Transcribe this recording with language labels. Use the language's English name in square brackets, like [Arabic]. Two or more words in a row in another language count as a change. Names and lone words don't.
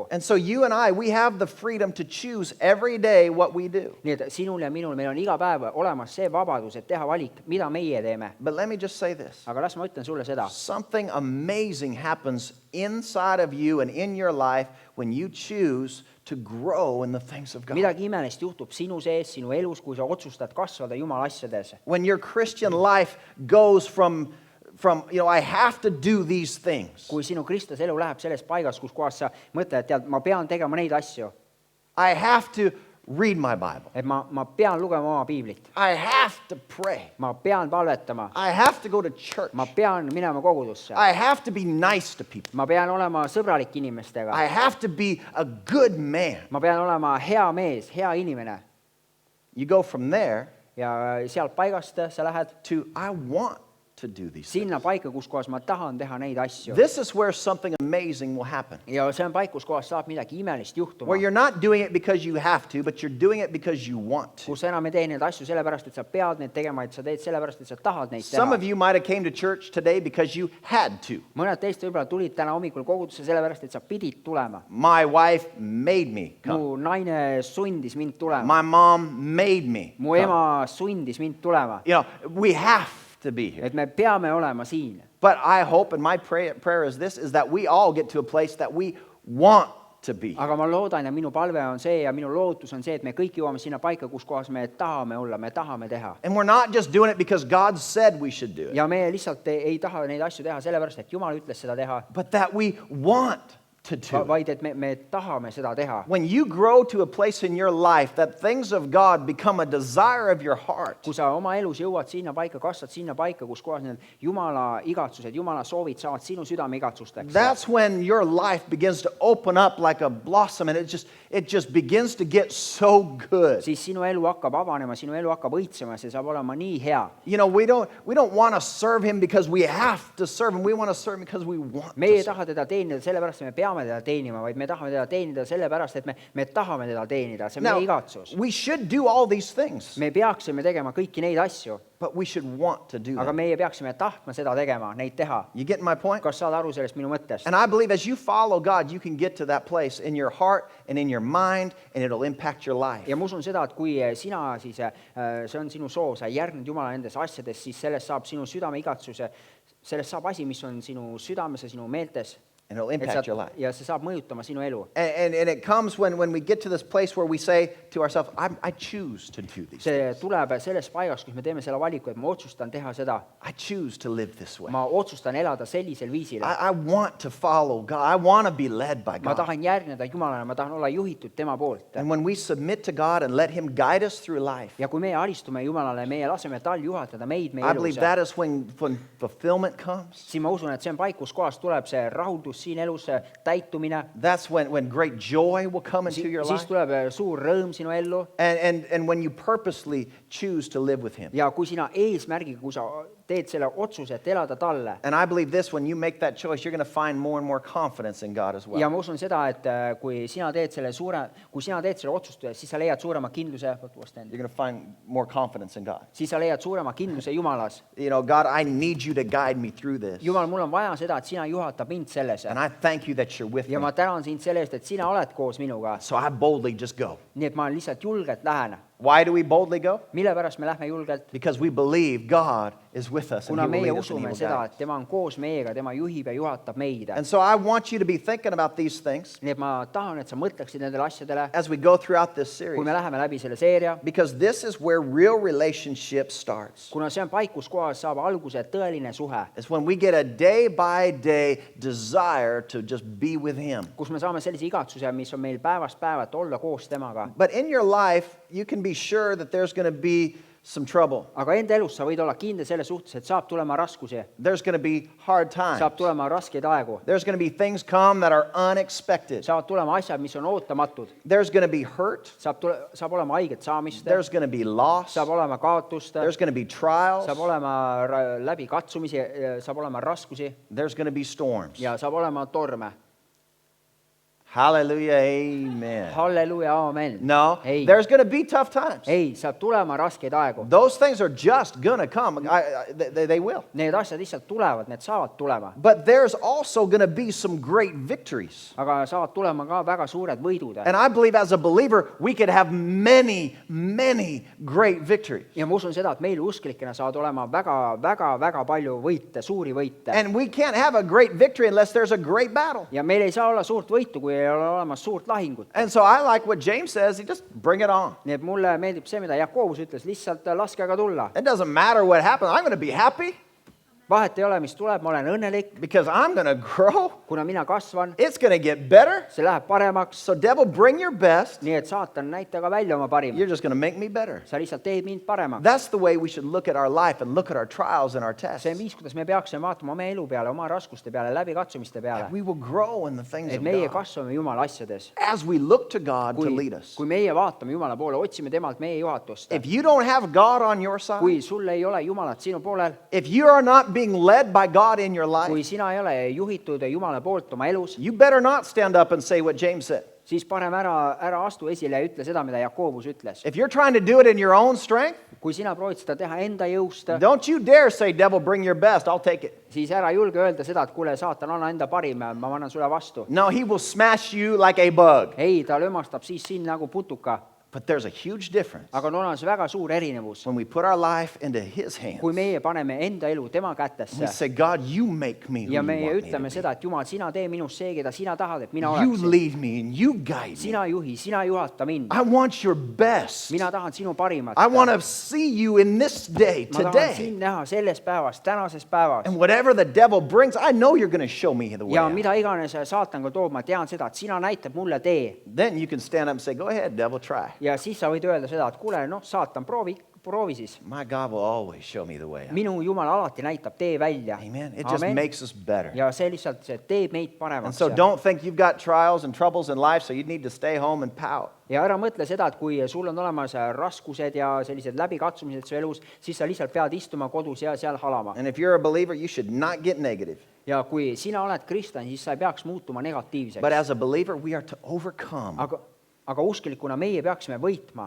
[English] And so you and I, we have the freedom to choose every day what we do. [Estonian] Nii et sinul ja minul, meil on iga päev olemas see vabadus, et teha valik, mida meie teeme. [English] But let me just say this. [Estonian] Aga las ma ütlen sulle seda. [English] Something amazing happens inside of you and in your life when you choose to grow in the things of God. [Estonian] Midagi imelist juhtub sinu sees, sinu elus, kui sa otsustad kasvada Jumala asjades. [English] When your Christian life goes from I have to do these things. [Estonian] Kui sinu kristlase elu läheb selles paigas, kus kohas sa mõtled, et tead, ma pean tegema neid asju. [English] I have to read my Bible. [Estonian] Et ma pean lugema oma piiblit. [English] I have to pray. [Estonian] Ma pean palvetama. [English] I have to go to church. [Estonian] Ma pean minema kogudusse. [English] I have to be nice to people. [Estonian] Ma pean olema sõbralik inimestega. [English] I have to be a good man. [Estonian] Ma pean olema hea mees, hea inimene. [English] You go from there [Estonian] Ja sealt paigast sa lähed [English] to I want to do these things. [Estonian] sinna paika, kus kohas ma tahan teha neid asju. [English] This is where something amazing will happen. [Estonian] Ja see on paik, kus kohas saab midagi imelist juhtuma. [English] Where you're not doing it because you have to, but you're doing it because you want to. [Estonian] Kus sa enam ei tee neid asju sellepärast, et sa pead neid tegema, et sa teed sellepärast, et sa tahad neid [English] Some [Estonian] teha. [English] of you might have came to church today because you had to. [Estonian] Mõned teist võib-olla tulid täna hommikul kogudusse sellepärast, et sa pidid tulema. [English] My wife made me come. [Estonian] Mu naine sundis mind tulema. [English] My mom made me [Estonian] Mu [English] come. [Estonian] ema sundis mind tulema. [English] We have to be here. [Estonian] Et me peame olema siin. [English] But I hope, and my prayer is this, is that we all get to a place that we want to be. [Estonian] Aga ma loodan ja minu palve on see ja minu lootus on see, et me kõik jõuame sinna paika, kus kohas me tahame olla, me tahame teha. [English] And we're not just doing it because God said we should do it, [Estonian] Ja me lihtsalt ei taha neid asju teha sellepärast, et Jumal ütles seda teha, [English] but that we want to do it. [Estonian] vaid et me tahame seda teha. [English] When you grow to a place in your life that things of God become a desire of your heart, [Estonian] Kui sa oma elus jõuad sinna paika, kasvad sinna paika, kus kohas need Jumala igatsused, Jumala soovid saavad sinu südame igatsusteks. [English] that's when your life begins to open up like a blossom and it just begins to get so good. [Estonian] Siis sinu elu hakkab avanema, sinu elu hakkab õitsema, see saab olema nii hea. [English] We don't want to serve Him because we have to serve Him. We want to serve Him because we want [Estonian] Me ei [English] to serve. [Estonian] taha teda teenida sellepärast, et me peame teda teenima, vaid me tahame teda teenida sellepärast, et me tahame teda teenida. See on meie igatsus. [English] we should do all these things, [Estonian] Me peaksime tegema kõiki neid asju, [English] but we should want to do [Estonian] aga [English] them. [Estonian] meie peaksime tahtma seda tegema, neid teha. [English] You get my point? [Estonian] Kas saad aru sellest minu mõttest? [English] And I believe as you follow God, you can get to that place in your heart and in your mind, and it'll impact your life. [Estonian] Ja ma usun seda, et kui sina siis, see on sinu soov, sa järgned Jumala nendes asjades, siis sellest saab sinu südame igatsuse, sellest saab asi, mis on sinu südames ja sinu meeltes. [English] And it'll impact your life. [Estonian] ja see saab mõjutama sinu elu. [English] And it comes when we get to this place where we say to ourselves, I choose to do these [Estonian] See [English] things. [Estonian] tuleb sellest paigast, kus me teeme selle valiku, et ma otsustan teha seda. [English] I choose to live this way. [Estonian] Ma otsustan elada sellisel viisil. [English] I want to follow God. I want to be led by [Estonian] Ma [English] God. [Estonian] tahan järgneda Jumalale, ma tahan olla juhitud tema poolt. [English] And when we submit to God and let Him guide us through life, [Estonian] Ja kui meie alistume Jumalale, meie laseme tal juhatada meid meie [English] I believe [Estonian] elus, [English] that is when fulfillment comes. [Estonian] siis ma usun, et see on paik, kus kohas tuleb see rahuldus siin elus, täitumine. [English] That's when great joy will come into your [Estonian] Siis [English] life. [Estonian] tuleb suur rõõm sinu ellu. [English] And when you purposely choose to live with Him. [Estonian] Ja kui sina eesmärgiga, kui sa teed selle otsuse, et elada talle. [English] And I believe this, when you make that choice, you're going to find more and more confidence in God as well. [Estonian] Ja ma usun seda, et kui sina teed selle otsustuse, siis sa leiad suurema kindluse, [English] You're going to find more confidence in God. [Estonian] siis sa leiad suurema kindluse Jumalas. [English] You know, God, I need you to guide me through this. [Estonian] Jumal, mul on vaja seda, et sina juhatab mind selles. [English] And I thank you that you're with [Estonian] Ja [English] me. [Estonian] ma tänan sind selle eest, et sina oled koos minuga. [English] So I boldly just go. [Estonian] Nii et ma lihtsalt julgelt lähen. [English] Why do we boldly go? [Estonian] Mille pärast me lähme julgelt? [English] Because we believe God is with us and [Estonian] Kuna [English] He will [Estonian] meie [English] lead us and He [Estonian] usume [English] will [Estonian] seda, [English] guide us. [Estonian] et tema on koos meiega, tema juhib ja juhatab meid. [English] And so I want you to be thinking about these things [Estonian] Nii et ma tahan, et sa mõtleksid nendele asjadele, [English] as we go throughout this [Estonian] kui [English] series. [Estonian] me läheme läbi selle seeria. [English] Because this is where real relationship starts. [Estonian] Kuna see on paik, kus kohas saab alguse tõeline suhe. [English] It's when we get a day-by-day desire to just be with Him. [Estonian] Kus me saame sellise igatsuse, mis on meil päevast päevat olla koos temaga. [English] But in your life, you can be sure that there's going to be some trouble. [Estonian] Aga enda elus sa võid olla kindel selle suhtes, et saab tulema raskusi. [English] There's going to be hard times. [Estonian] Saab tulema raskeid aegu. [English] There's going to be things come that are unexpected. [Estonian] Saavad tulema asjad, mis on ootamatud. [English] There's going to be hurt. [Estonian] Saab olema haiget saamist. [English] There's going to be loss. [Estonian] Saab olema kaotust. [English] There's going to be trials. [Estonian] Saab olema läbi katsumisi, saab olema raskusi. [English] There's going to be storms. [Estonian] Ja saab olema torme. [English] Hallelujah, amen. [Estonian] Halleluja, aamen. [English] No, [Estonian] Ei. [English] there's going to be tough times. [Estonian] Ei, saab tulema raskeid aegu. [English] Those things are just going to come. They will. [Estonian] Need asjad lihtsalt tulevad, need saavad tulema. [English] But there's also going to be some great victories. [Estonian] Aga saavad tulema ka väga suured võidud. [English] And I believe as a believer, we could have many, many great victories. [Estonian] Ja ma usun seda, et meil usklikena saavad olema väga palju võite, suuri võite. [English] And we can't have a great victory unless there's a great battle. [Estonian] Ja meil ei saa olla suurt võitu, kui ei ole olemas suurt lahingut. [English] And so I like what James says, he just bring it on. [Estonian] Nii et mulle meeldib see, mida Jakobus ütles, lihtsalt laske aga tulla. [English] It doesn't matter what happens. I'm going to be happy [Estonian] Vahet ei ole, mis tuleb, ma olen õnnelik, [English] because I'm going to grow. [Estonian] kuna mina kasvan, [English] It's going to get better. [Estonian] see läheb paremaks. [English] So devil, bring your best. [Estonian] Nii et saatan, näita ka välja oma parima. [English] You're just going to make me better. [Estonian] Sa lihtsalt teed mind paremaks. [English] That's the way we should look at our life and look at our trials and our tests. [Estonian] See on viis, kuidas me peaksime vaatama oma elu peale, oma raskuste peale, läbikatsumiste peale. [English] We will grow in the things [Estonian] Et [English] of [Estonian] meie [English] God [Estonian] kasvame Jumala asjades. [English] as we look to God to lead us. [Estonian] Kui meie vaatame Jumala poole, otsime temalt meie juhatust. [English] If you don't have God on your side, [Estonian] Kui sul ei ole Jumalat sinu poolel, [English] if you are not being led by God in your [Estonian] kui [English] life, [Estonian] sina ei ole juhitud Jumala poolt oma elus, [English] you better not stand up and say what James said. [Estonian] siis parem ära astu esile ja ütle seda, mida Jakobus ütles. [English] If you're trying to do it in your own strength, [Estonian] Kui sina proovid seda teha enda jõust, [English] don't you dare say, devil, bring your best, I'll take it. [Estonian] siis ära julge öelda seda, et kuule, saatan, anna enda parim, ma annan sulle vastu. [English] No, he will smash you like a bug. [Estonian] Ei, ta lömastab siis sind nagu putuka. [English] But there's a huge difference [Estonian] Aga on olemas väga suur erinevus. [English] when we put our life into his hands. [Estonian] Kui meie paneme enda elu tema [English] We [Estonian] kätesse [English] say, God, you make me who [Estonian] ja [English] you [Estonian] meie [English] want me to [Estonian] ütleme [English] be. [Estonian] seda, et Jumal, sina tee minust see, keda sina tahad, et mina [English] You [Estonian] oleksin. [English] lead me and you guide me. [Estonian] Sina juhi, sina juhata mind. [English] I want your best. [Estonian] Mina tahan sinu parimat. [English] I want to see you in this day, [Estonian] Ma tahan [English] today. [Estonian] sind näha selles päevas, tänases päevas. [English] And whatever the devil brings, I know you're going to show me the way [Estonian] Ja [English] out. [Estonian] mida iganes saatan ka toob, ma tean seda, et sina näitad mulle tee. [English] Then you can stand up and say, go ahead, devil, try. [Estonian] Ja siis sa võid öelda seda, et kuule, noh, saatan, proovi siis. [English] My God will always show me the way out. [Estonian] Minu Jumal alati näitab tee välja. [English] Amen. It just makes us better. [Estonian] Ja see lihtsalt see teeb meid [English] And [Estonian] paremaks. [English] so don't think you've got trials and troubles in life, so you need to stay home and pout. [Estonian] Ja ära mõtle seda, et kui sul on olemas raskused ja sellised läbikatsumised su elus, siis sa lihtsalt pead istuma kodus ja seal halama. [English] And if you're a believer, you should not get negative. [Estonian] Ja kui sina oled kristlane, siis sa ei peaks muutuma [English] But [Estonian] negatiivseks. [English] as a believer, we are to overcome [Estonian] aga usklikuna meie peaksime võitma.